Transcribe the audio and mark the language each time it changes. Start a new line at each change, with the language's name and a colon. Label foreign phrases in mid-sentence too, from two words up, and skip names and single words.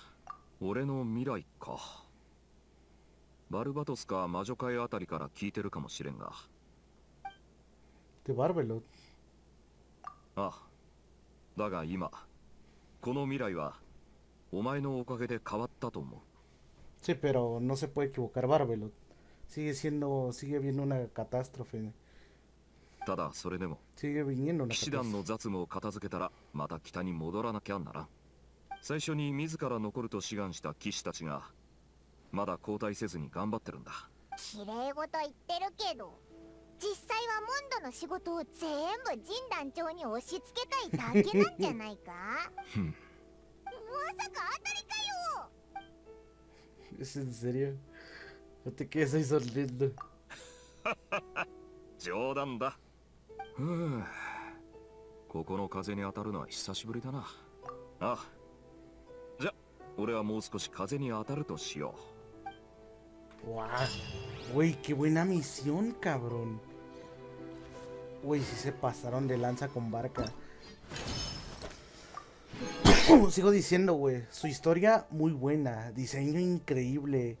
Japanese: 俺の未来か。バルバトスか魔女界あたりから聞いてるかもしれんが。 De Barbelot. ああ。だが今、この未来はお前のおかげで変わったと思う。
Spanish: Sí, pero no se puede equivocar Barbelot. Sigue viendo una catástrofe.
Japanese: ただそれでも
Spanish: Sigue viniendo una
Japanese: 騎士団 catástrofe. の雑務を片付けたらまた北に戻らなきゃならん。最初に自ら残ると志願した騎士たちがまだ交代せずに頑張ってるんだ。綺麗事言ってるけど、実際はモンドの仕事を全部ジン団長に押し付けたいだけなんじゃないか？まさか当たりかよ。
Spanish: ¿Es en serio? No te quedes ahí sonriendo.
Japanese: 冗談だ。ここの風に当たるのは久しぶりだな。ああ。じゃ、俺はもう少し風に当たるとしよ
Spanish: ¡Wow! Güey, qué buena misión, cabrón. Güey, sí se pasaron de lanza con Varka. Sigo diciendo, güey. Su historia muy buena. Diseño increíble.